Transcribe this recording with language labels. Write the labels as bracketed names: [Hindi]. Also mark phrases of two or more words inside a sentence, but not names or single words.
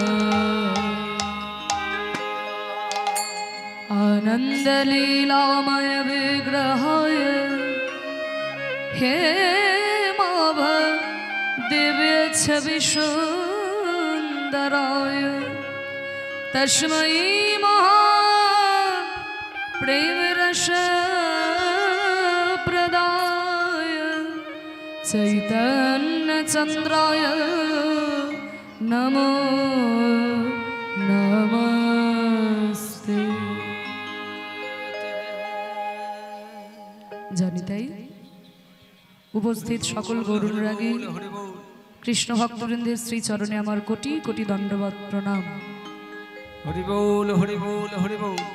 [Sanskrit] আনন্দ লীলাময় বিগ্রহায় হে মাভ দিব্য ছবি সুন্দরায় तस्मै महा प्रेम रस प्रदाय चैतन्य चंद्राय नमो नमस्ते। [Bangla] জানি তাই উপস্থিত সকল গৌরাঙ্গী কৃষ্ণ ভক্তবৃন্দের শ্রী চরণে আমার কোটি কোটি দণ্ডবত প্রণাম। হরি বল হরি বল হরি বল।